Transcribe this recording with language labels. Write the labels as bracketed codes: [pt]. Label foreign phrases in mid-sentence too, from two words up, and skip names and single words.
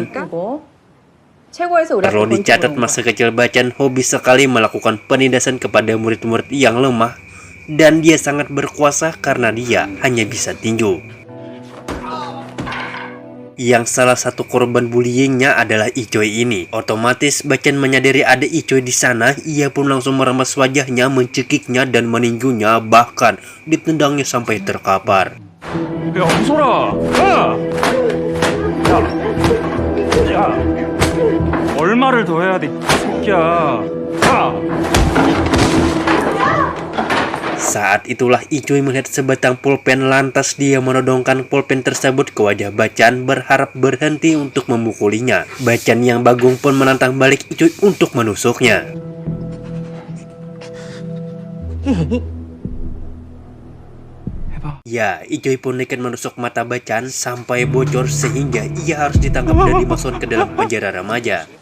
[id] Perlu dicatat masa kecil Bachan hobi sekali melakukan penindasan kepada murid-murid yang lemah, dan dia sangat berkuasa karena dia hanya bisa tinju. Yang salah satu korban bullyingnya adalah Icuy ini. Otomatis Bachan menyadari ada Icuy di sana, ia pun langsung meremas wajahnya, mencekiknya dan meninjunya, bahkan ditendangnya sampai terkapar. [ko] 야, 웃어라! 야! 야! 얼마를 더 해야 돼, 이 새끼야! 야! [id] Saat itulah Icuy melihat sebatang pulpen, lantas dia menodongkan pulpen tersebut ke wajah Bachan berharap berhenti untuk memukulinya. Bachan yang bagung pun menantang balik Icuy untuk menusuknya. Ya, Icuy pun nekat menusuk mata Bachan sampai bocor sehingga ia harus ditangkap dan dimasukkan ke dalam penjara remaja.